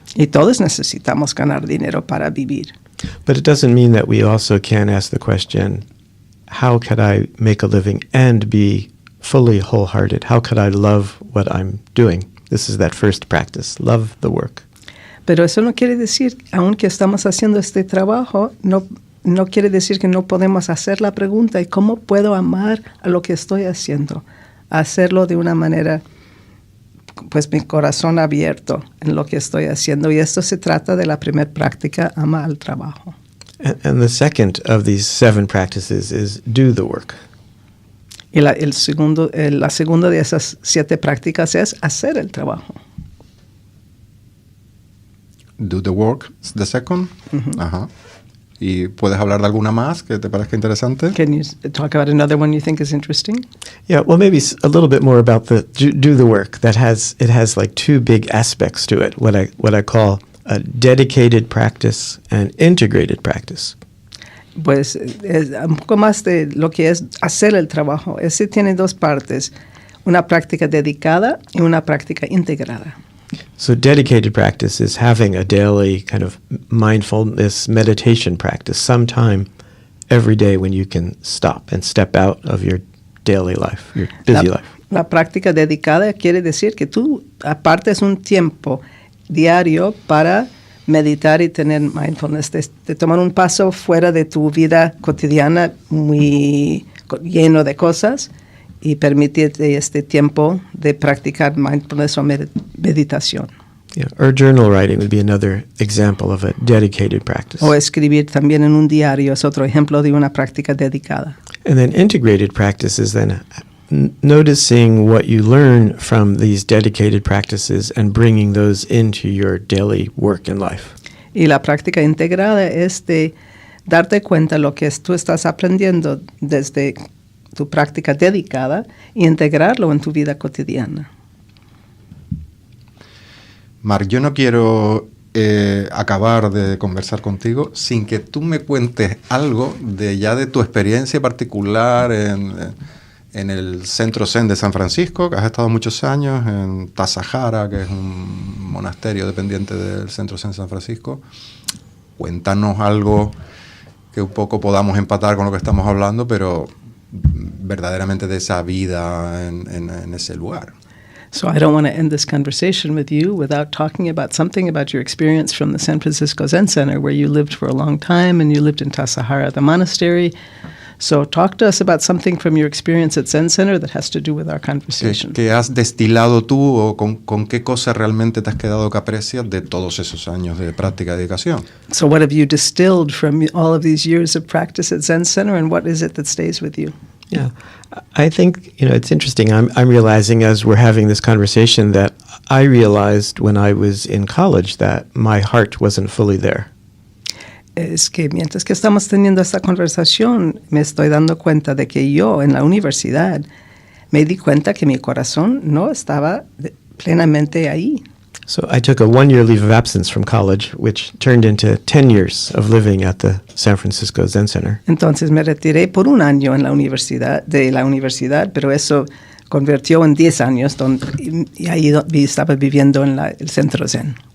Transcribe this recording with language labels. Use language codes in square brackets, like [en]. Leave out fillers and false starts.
[es] Y todos necesitamos ganar dinero para vivir. [en] But it doesn't mean that we also can't ask the question, how could I make a living and be fully wholehearted? How could I love what I'm doing? This is that first practice, love the work. [es] Pero eso no quiere decir, aunque estamos haciendo este trabajo, no quiere decir que no podemos hacer la pregunta, ¿y cómo puedo amar a lo que estoy haciendo? Hacerlo de una manera, pues mi corazón abierto en lo que estoy haciendo. Y esto se trata de la primera práctica, ama al trabajo. [en] And the second of these 7 practices is do the work. [es] Y la segunda de esas 7 prácticas es hacer el trabajo. [en] Do the work, the second. Mm-hmm. Ajá. [es] ¿Y puedes hablar de alguna más que te parezca interesante? [en] Can you talk about another one you think is interesting? Yeah, well, maybe a little bit more about the do the work. It has like 2 big aspects to it. What I call a dedicated practice and integrated practice. [es] Pues es un poco más de lo que es hacer el trabajo. Ese tiene 2 partes, una práctica dedicada y una práctica integrada. [en] So dedicated practice is having a daily kind of mindfulness meditation practice, sometime every day when you can stop and step out of your daily life, your busy life. [es] La práctica dedicada quiere decir que tú apartes un tiempo diario para meditar y tener mindfulness, de tomar un paso fuera de tu vida cotidiana muy lleno de cosas y permitirte este tiempo de practicar mindfulness o meditación. [en] Yeah, or journal writing would be another example of a dedicated practice. [es] O escribir también en un diario es otro ejemplo de una práctica dedicada. [en] And then integrated practice is then noticing what you learn from these dedicated practices and bringing those into your daily work and life. [es] Y la práctica integrada es de darte cuenta lo que tú estás aprendiendo desde tu práctica dedicada y integrarlo en tu vida cotidiana. Marc, yo no quiero acabar de conversar contigo sin que tú me cuentes algo de tu experiencia particular en el Centro Zen de San Francisco, que has estado muchos años, en Tassajara, que es un monasterio dependiente del Centro Zen de San Francisco. Cuéntanos algo que un poco podamos empatar con lo que estamos hablando, pero verdaderamente de esa vida en ese lugar. [en] So I don't want to end this conversation with you without talking about something about your experience from the San Francisco Zen Center, where you lived for a long time and you lived in Tassajara, the monastery. So talk to us about something from your experience at Zen Center that has to do with our conversation. [es] ¿Qué has destilado tú o con qué cosa realmente te has quedado que aprecias de todos esos años de práctica y dedicación? [en] So what have you distilled from all of these years of practice at Zen Center, and what is it that stays with you? Yeah, I think, it's interesting. I'm realizing as we're having this conversation that I realized when I was in college that my heart wasn't fully there. [es] Es que mientras que estamos teniendo esta conversación, me estoy dando cuenta de que yo en la universidad me di cuenta que mi corazón no estaba plenamente ahí. [en] So I took a 1-year leave of absence from college, which turned into 10 years of living at the San Francisco Zen Center. [es] Entonces me retiré por 1 año de la universidad, pero eso convirtió en 10 años y ahí estaba viviendo en el centro Zen.